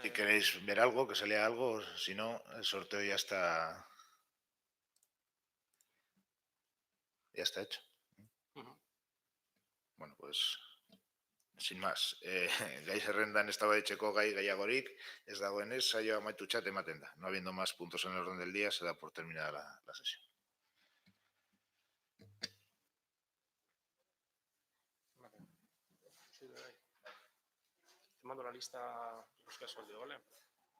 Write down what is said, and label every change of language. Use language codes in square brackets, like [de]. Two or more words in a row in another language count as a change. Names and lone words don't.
[es] Si queréis ver algo, que se lea algo, si no, el sorteo ya está hecho. Bueno, pues sin más, [eu] gai zerrendan eztabaidatzeko gai gehiagorik, ez dagoenez, saioa amaitutzat ematen da. [es] No habiendo más puntos en el orden del día, se da por terminada la sesión. Vale. Sí, te mando la lista, los casos de ¿vale?